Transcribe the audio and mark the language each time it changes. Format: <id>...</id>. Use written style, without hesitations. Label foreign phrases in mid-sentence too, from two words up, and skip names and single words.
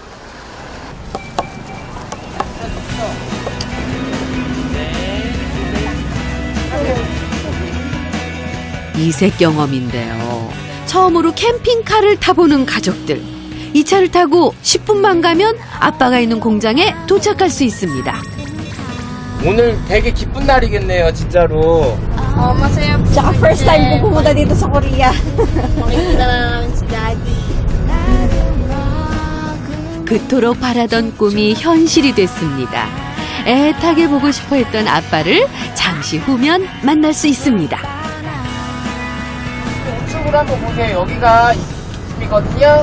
<ko>이색 경험인데요. 처음으로 캠핑카를 타보는 가족들. 이 차를 타고 10분만 가면 아빠가 있는 공장에 도착할 수 있습니다. 오늘 되게 기쁜 날이겠네요, 진짜로.</ko> <tl>Masaya po. Tsaka</tl> <en>first time</en> <tl>ko pumunta dito sa Korea. Makikita na namin si Daddy.</tl> <ko>그토록 바라던 꿈이 현실이 됐습니다. 애타게 보고 싶어 했던 아빠를 잠시 후면 만날 수 있습니다. 이쪽으로 한번 보세요. 여기가 집이거든요.</ko>